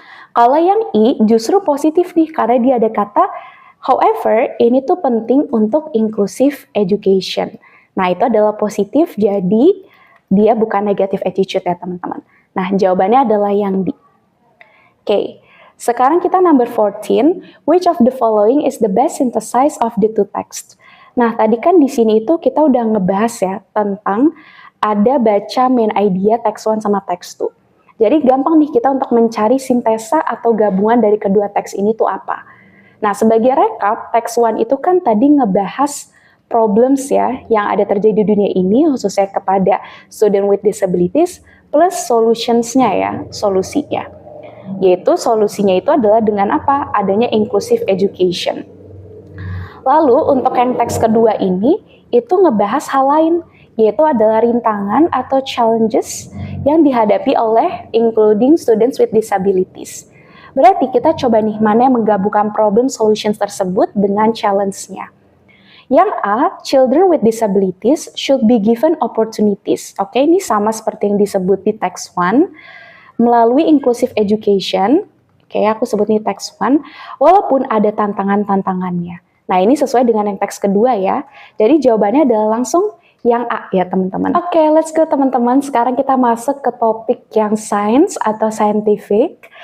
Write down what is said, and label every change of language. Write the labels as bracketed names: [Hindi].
[Indonesian] Kalau yang I justru positif nih, karena dia ada kata, however, ini tuh penting untuk inclusive education. Nah, itu adalah positif, jadi dia bukan [English] negative attitude [Indonesian] ya teman-teman. Nah, jawabannya adalah yang D. Oke, sekarang kita [English] number 14, which of the following is the best synthesis of the two texts? [Indonesian] Nah, tadi kan di sini itu kita udah ngebahas ya tentang ada baca main idea text 1 sama text 2. Jadi gampang nih kita untuk mencari sintesa atau gabungan dari kedua teks ini tuh apa. Nah, sebagai rekap, text 1 itu kan tadi ngebahas problems ya yang ada terjadi di dunia ini khususnya kepada [English] student with disabilities [Indonesian] plus solutions-nya ya, solusinya. Yaitu solusinya itu adalah dengan apa? Adanya inclusive education. Lalu untuk yang teks kedua ini, itu ngebahas hal lain, yaitu adalah rintangan atau challenges yang dihadapi oleh [English] including students with disabilities. [Indonesian] Berarti kita coba nih, mana yang menggabungkan problem solutions tersebut dengan challenge-nya. [English] Yang A, children with disabilities should be given opportunities. [Indonesian] Oke, ini sama seperti yang disebut di text 1, melalui inclusive education, oke aku sebut ini text 1, walaupun ada tantangan-tantangannya. Nah, ini sesuai dengan yang teks kedua ya. Jadi jawabannya adalah langsung yang A ya teman-teman. Oke, [English] let's go [Indonesian] teman-teman. Sekarang kita masuk ke topik yang science atau scientific.